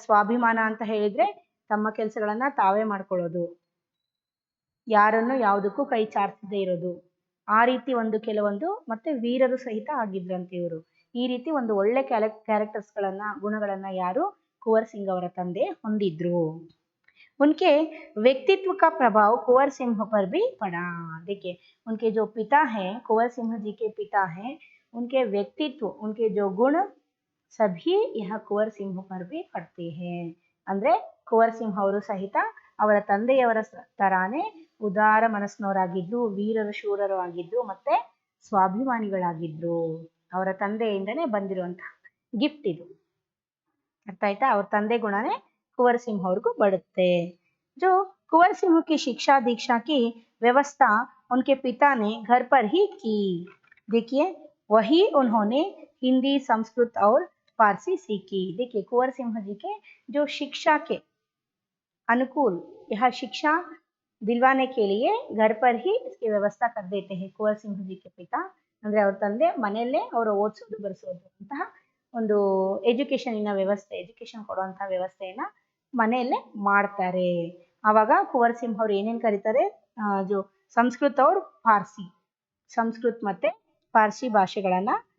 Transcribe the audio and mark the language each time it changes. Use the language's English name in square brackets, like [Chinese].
[Kannada] ಸ್ವಾಭಿಮಾನ ಅಂತ ಹೇಳಿದ್ರೆ ತಮ್ಮ ಕೆಲಸಗಳನ್ನ ತಾವೇ ಮಾಡ್ಕೊಳ್ಳೋದು, ಯಾರನ್ನು ಯಾವುದಕ್ಕೂ ಕೈ ಚಾಚದೇ ಇರೋದು, ಆ ರೀತಿ ಒಂದು ಕೆಲವೊಂದು, ಮತ್ತೆ ವೀರರು ಸಹಿತ ಆಗಿದ್ರಂತೆ ಇವರು। ಈ ರೀತಿ ಒಂದು ಒಳ್ಳೆ ಕ್ಯಾರೆಕ್ಟರ್ಸ್ಗಳನ್ನ, ಗುಣಗಳನ್ನ ಯಾರು? कुंवर सिंह ಅವರ ತಂದೆ ಹೊಂದಿದ್ರು। [Hindi] उनके व्यक्तित्व का प्रभाव कुंवर सिंह पर भी पड़ा। देखिए उनके जो पिता हैं, कुंवर सिंह जी के पिता हैं, उनके व्यक्तित्व, उनके जो गुण सभी यहाँ कुंवर सिंह पर भी पड़ते हैं। [Kannada] ಅಂದ್ರೆ कुंवर सिंह ಅವರು ಸಹಿತ ಅವರ ತಂದೆಯವರ ತರಾನೇ ಉದಾರ ಮನಸ್ಸಿನವರಾಗಿದ್ರು, ವೀರರು ಶೂರರು ಆಗಿದ್ರು, ಮತ್ತೆ ಸ್ವಾಭಿಮಾನಿಗಳಾಗಿದ್ರು। ಅವರ ತಂದೆಯಿಂದನೇ ಬಂದಿರುವಂತಹ ಗಿಫ್ಟ್ ಇದು, ಅರ್ಥ ಆಯ್ತಾ? ಅವ್ರ ತಂದೆ ಗುಣನೇ कुंवर सिंह ಅವ್ರಿಗೂ ಬರುತ್ತೆ। [Hindi] जो कुंवर सिंह की शिक्षा दीक्षा की व्यवस्था उनके पिता ने घर पर ही की। देखिए वही उन्होंने हिंदी, संस्कृत और पारसी सीखी। देखिए कुंवर सिंह जी के जो शिक्षा के अनुकूल यह शिक्षा दिलवाने के लिए घर पर ही इसकी व्यवस्था कर देते हैं कुंवर सिंह जी के पिता [Kannada] ಅಂದ್ರೆ ಅವ್ರ ತಂದೆ ಮನೆಯಲ್ಲೇ ಅವರು ಓದಿಸೋದು ಬರೆಸೋದು ಅಂತಹ ಒಂದು ಎಜುಕೇಶನ್ ಕೊಡುವಂತಹ ವ್ಯವಸ್ಥೆಯನ್ನ ಮನೆಯಲ್ಲೇ ಮಾಡ್ತಾರೆ ಆವಾಗ ಕುಂವರ್ ಸಿಂಹ ಅವ್ರು ಏನೇನ್ ಕರೀತಾರೆ जो ಸಂಸ್ಕೃತ और ಪಾರ್ಸಿ ಸಂಸ್ಕೃತ ಮತ್ತೆ ಪಾರ್ಸಿ ಭಾಷೆಗಳನ್ನ